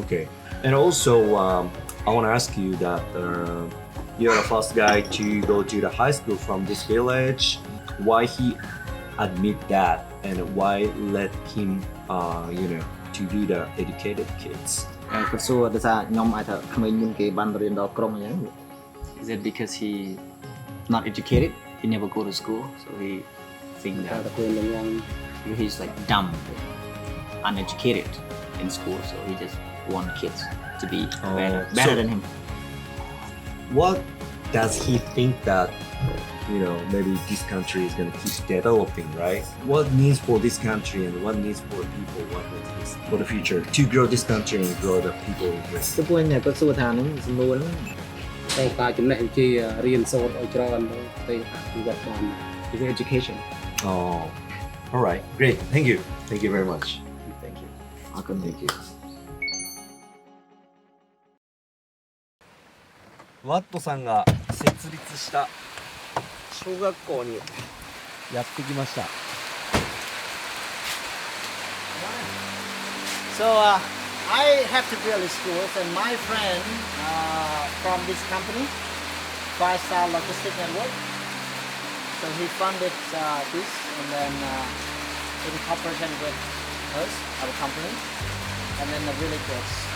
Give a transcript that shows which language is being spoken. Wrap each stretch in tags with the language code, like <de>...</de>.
<en>Okay. And also I want to ask you that you're the first guy to go to the high school from this village. Why he admit that and why let him you know to be the educated kids?</en> <km>គាត់សួរដោយសារខ្ញុំអាចថាក្មេងមុនគេបានរៀនដល់ក្រុងអញ្ចឹង</km> <en>Is it because he not educated? He never go to school, so he think that he's like dumb, uneducated in school, so he just want kids to be better than him. What does he think that you know maybe this country is going to keep developing, right? What needs for this country and what needs for people, what needs for the future to grow this country and grow the people in here?</en> <km>ទៅពួកនេះគាត់សួរថាហ្នឹងសំណួរហ្នឹង តែការចំណេះវិជ្ជារៀនសូត្រឲ្យច្រើនទៅអភិវឌ្ឍបាន</km> <en>is education. Oh, all right, great. Thank you very much. Thank you. Welcome. Thank you.</en> <ja>ワットさんが設立した小学校にやってきました。</ja> <en>So I have to build a school, and my friend from this company, Five-Star Logistic Network, so he funded this, and then in cooperation with us, our company, and then the villagers.</en>